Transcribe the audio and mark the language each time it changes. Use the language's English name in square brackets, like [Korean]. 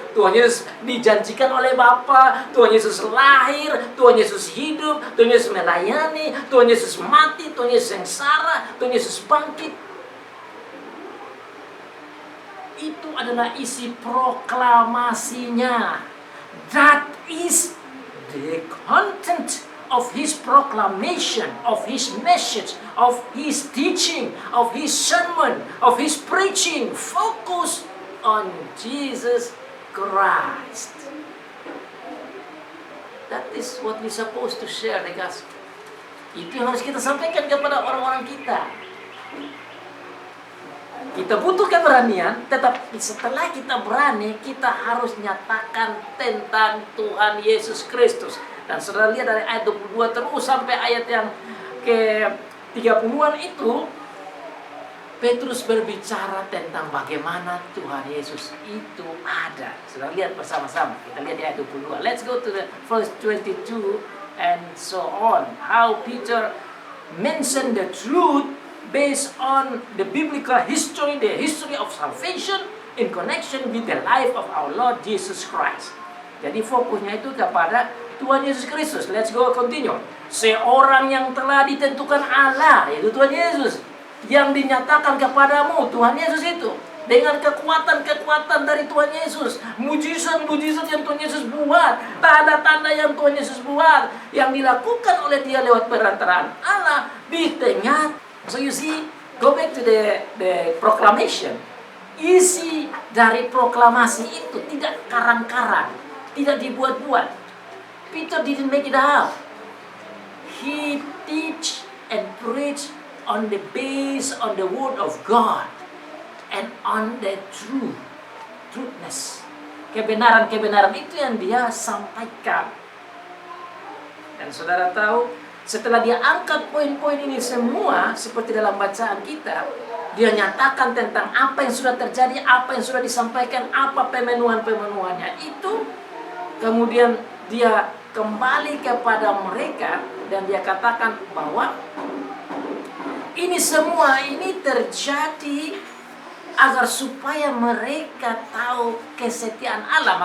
[Indonesian] Tuhan Yesus dijanjikan oleh Bapa, Tuhan Yesus lahir, Tuhan Yesus hidup, Tuhan Yesus melayani, Tuhan Yesus mati, Tuhan Yesus sengsara, Tuhan Yesus bangkit. Itu adalah isi proklamasinya. [English] That is the content of his proclamation, of his message, of his teaching, of his sermon, of his preaching. Focus on Jesus Christ. That is what we're supposed to share the gospel. [Indonesian] Itu yang harus kita sampaikan kepada orang-orang kita. Kita butuh keberanian, tetapi setelah kita berani, kita harus nyatakan tentang Tuhan Yesus Kristus. Dan saudara lihat dari ayat 22 terus sampai ayat yang ke-30-an itu, Petrus berbicara tentang bagaimana Tuhan Yesus itu ada. Saudara lihat bersama-sama. Kita lihat di ayat 22. [English] Let's go to the verse 22 and so on. How Peter mentioned the truth based on the biblical history, the history of salvation in connection with the life of our Lord Jesus Christ. [Indonesian] Jadi fokusnya itu kepada Tuhan Yesus Kristus. [English] Let's go continue. [Indonesian] Seorang yang telah ditentukan Allah, yaitu Tuhan Yesus, yang dinyatakan kepadamu, Tuhan Yesus itu, dengan kekuatan-kekuatan dari Tuhan Yesus, mujizat-mujizat yang Tuhan Yesus buat, tanda-tanda yang Tuhan Yesus buat, yang dilakukan oleh Dia lewat perantaraan Allah di tengah. [English] So you see, go back to the proclamation. [Indonesian] Isi dari proklamasi itu tidak karang-karang, tidak dibuat-buat. [English] Peter didn't make it up. He teach and preach on the base on the word of God and on the truthness. [Indonesian] Kebenaran-kebenaran itu yang dia sampaikan. Dan saudara tahu, setelah dia angkat poin-poin ini semua, seperti dalam bacaan kita, dia nyatakan tentang apa yang sudah terjadi, apa yang sudah disampaikan, apa pemenuhan-pemenuhannya itu. Kemudian dia kembali kepada mereka dan dia katakan bahwa ini semua ini terjadi agar supaya mereka tahu kesetiaan Allah.